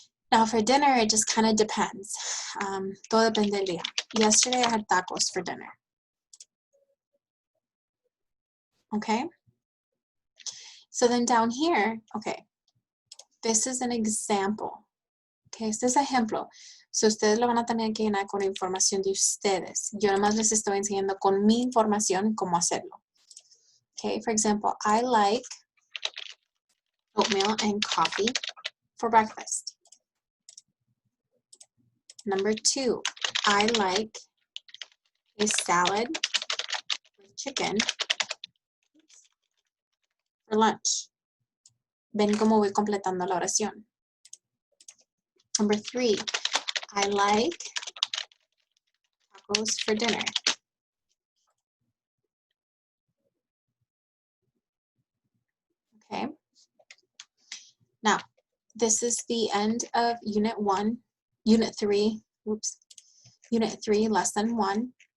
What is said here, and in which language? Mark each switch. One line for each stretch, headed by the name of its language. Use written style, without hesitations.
English: Now for dinner, it just kind of depends.
Spanish: Todo depende del día.
English: Yesterday, I had tacos for dinner. Okay? So then down here, okay, this is an example.
Spanish: Okay, este es ejemplo. So ustedes lo van a tener que llenar con información de ustedes. Yo nomás les estoy enseñando con mi información cómo hacerlo.
English: Okay, for example, I like oatmeal and coffee for breakfast. Number 2, I like a salad with chicken for lunch.
Spanish: Ven cómo voy completando la oración.
English: Number 3, I like tacos for dinner. Okay. Now, this is the end of Unit 3, Lesson 1.